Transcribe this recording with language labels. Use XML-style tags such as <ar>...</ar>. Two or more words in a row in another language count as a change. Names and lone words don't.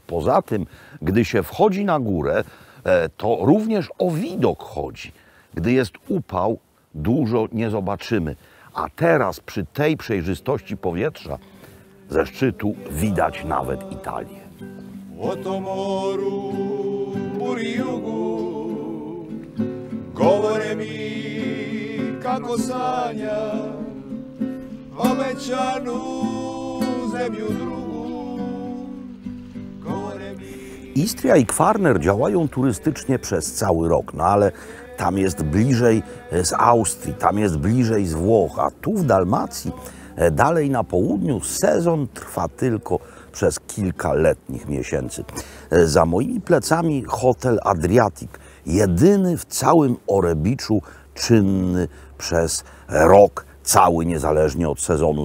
<pl>Poza tym, gdy się wchodzi na górę, to również o widok chodzi. Gdy jest upał, dużo nie zobaczymy. A teraz przy tej przejrzystości powietrza ze szczytu widać nawet Italię.</pl> <hr>Oto moru, buri jugu, govore mi kako sanja, obećanu zemlju drugu.</hr> <pl>Istria i Kwarner działają turystycznie przez cały rok, no ale tam jest bliżej z Austrii, tam jest bliżej z Włoch, a tu w Dalmacji, dalej na południu, sezon trwa tylko przez kilka letnich miesięcy. Za moimi plecami hotel Adriatyk, jedyny w całym Orebiczu czynny przez rok cały, niezależnie od sezonu.</pl>